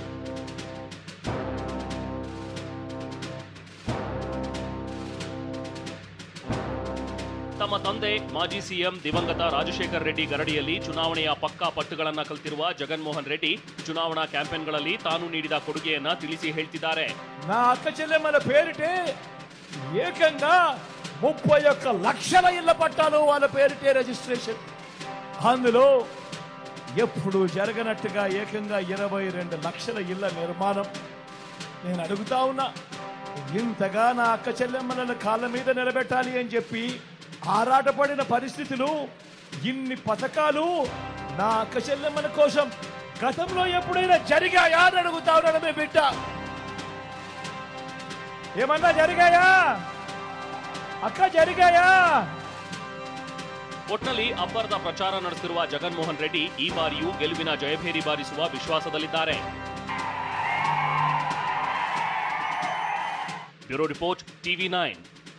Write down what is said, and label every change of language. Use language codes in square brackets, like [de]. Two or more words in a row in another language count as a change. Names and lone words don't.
[kn] ತಮ್ಮ ತಂದೆ ಮಾಜಿ ಸಿಎಂ ದಿವಂಗತ ರಾಜಶೇಖರ್ ರೆಡ್ಡಿ ಗರಡಿಯಲ್ಲಿ ಚುನಾವಣೆಯ ಪಕ್ಕಾ ಪಟ್ಟುಗಳನ್ನ ಕಲ್ತಿರುವ ಜಗನ್ಮೋಹನ್ ರೆಡ್ಡಿ ಚುನಾವಣಾ ಕ್ಯಾಂಪೇನ್ಗಳಲ್ಲಿ ತಾನು ನೀಡಿದ ಕೊಡುಗೆಯನ್ನ ತಿಳಿಸಿ ಹೇಳ್ತಿದ್ದಾರೆ. [te] నా అక్క చెల్లెమ్మల పేరిటే ఏకంగా 31 లక్షల ఇళ్ల పట్టాలు వాళ్ళ పేరిటే రిజిస్ట్రేషన్. అందులో ఎప్పుడు జరగనట్టుగా ఏకంగా 22 లక్షల ఇళ్ల నిర్మాణం. నేను అడుగుతా ఉన్నా, ఇంతగా నా అక్క చెల్లెమ్మలను కాళ్ళ మీద నిలబెట్టాలి అని చెప్పి ఆరాటపడిన పరిస్థితులు, ఇన్ని పథకాలు నా అక్క చెల్లెమ్మల కోసం గతంలో ఎప్పుడైనా జరిగాయా అని అడుగుతా ఉన్నాను. మీ బిడ్డ ఏమన్నా జరిగాయా? అక్క జరిగాయా? [kn] ಒಟ್ನಲ್ಲಿ ಅಬ್ಬರದ ಪ್ರಚಾರ ನಡೆಸುತ್ತಿರುವ ಜಗನ್ಮೋಹನ್ ರೆಡ್ಡಿ ಈ ಬಾರಿಯೂ ಗೆಲುವಿನ ಜಯಭೇರಿ ಬಾರಿಸುವ ವಿಶ್ವಾಸದಲ್ಲಿದ್ದಾರೆ. [en] bureau report, TV9.